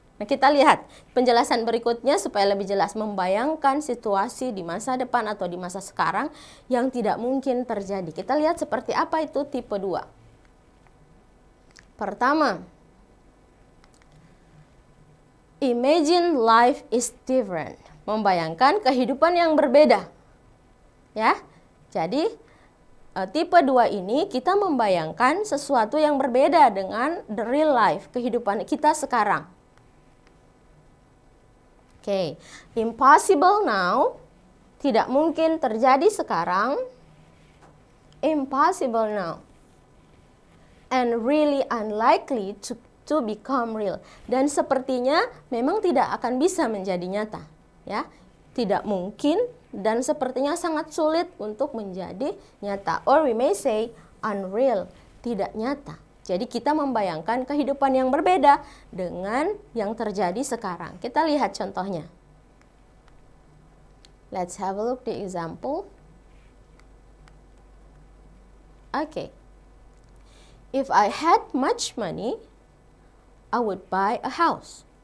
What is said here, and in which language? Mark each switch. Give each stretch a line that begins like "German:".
Indonesian: Nah, kita lihat penjelasan berikutnya supaya lebih jelas, membayangkan situasi di masa depan atau di masa sekarang yang tidak mungkin terjadi. Kita lihat seperti apa itu tipe 2.
English: Pertama, imagine life is different.
Indonesian: Membayangkan kehidupan yang berbeda. Ya. Jadi tipe 2 ini kita membayangkan sesuatu yang berbeda dengan
English: the real life,
Indonesian: kehidupan kita sekarang. Oke,
English: impossible now,
Indonesian: tidak mungkin terjadi sekarang.
English: Impossible now. And really unlikely to become real.
Indonesian: Dan sepertinya memang tidak akan bisa menjadi nyata. Ya, tidak mungkin dan sepertinya sangat sulit untuk menjadi nyata.
English: Or we may say unreal,
Indonesian: tidak nyata. Jadi kita membayangkan kehidupan yang berbeda dengan yang terjadi sekarang. Kita lihat contohnya.
English: Let's have a look the example. Okay. If I had much money, I would buy a house.